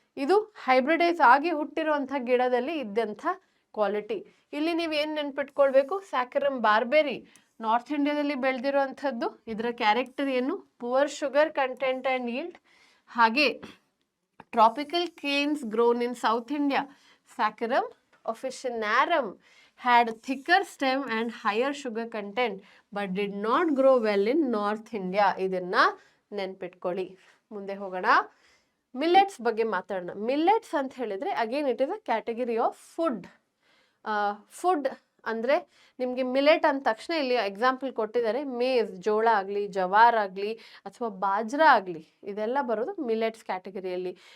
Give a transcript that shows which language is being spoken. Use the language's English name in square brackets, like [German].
[Kannada] ಇದು ಹೈಬ್ರಿಡೈಸ್ ಆಗಿ ಹುಟ್ಟಿರುವಂಥ ಗಿಡದಲ್ಲಿ ಇದ್ದಂಥ ಕ್ವಾಲಿಟಿ. ಇಲ್ಲಿ ನೀವು ಏನು ನೆನ್ಪಿಟ್ಕೊಳ್ಬೇಕು, ಸ್ಯಾಕರಮ್ ಬಾರ್ಬೇರಿ ನಾರ್ತ್ ಇಂಡಿಯಾದಲ್ಲಿ ಬೆಳೆದಿರುವಂಥದ್ದು. ಇದರ ಕ್ಯಾರೆಕ್ಟರ್ ಏನು, [English] Poor sugar content and yield. ಹಾಗೆ tropical canes grown in South India. Saccharum officinarum had thicker stem and higher sugar content but did not grow well in North India. [Kannada] ಇದನ್ನ ನೆನ್ಪಿಟ್ಕೊಳ್ಳಿ. ಮುಂದೆ ಹೋಗೋಣ, ಮಿಲ್ಲೆಟ್ಸ್ ಬಗ್ಗೆ ಮಾತಾಡೋಣ. ಮಿಲ್ಲೆಟ್ಸ್ ಅಂತ ಹೇಳಿದ್ರೆ [English] Again it is a category of food. [Kannada] Food ಅಂದರೆ ನಿಮಗೆ ಮಿಲೆಟ್ ಅಂದ ತಕ್ಷಣ ಇಲ್ಲಿ ಎಕ್ಸಾಂಪಲ್ ಕೊಟ್ಟಿದ್ದಾರೆ, ಮೇಸ್, ಜೋಳ ಆಗಲಿ, ಜವಾರ್ ಆಗಲಿ ಅಥವಾ ಬಾಜ್ರಾ ಆಗಲಿ, ಇದೆಲ್ಲ ಬರೋದು ಮಿಲೆಟ್ಸ್ ಕ್ಯಾಟಗರಿಯಲ್ಲಿ.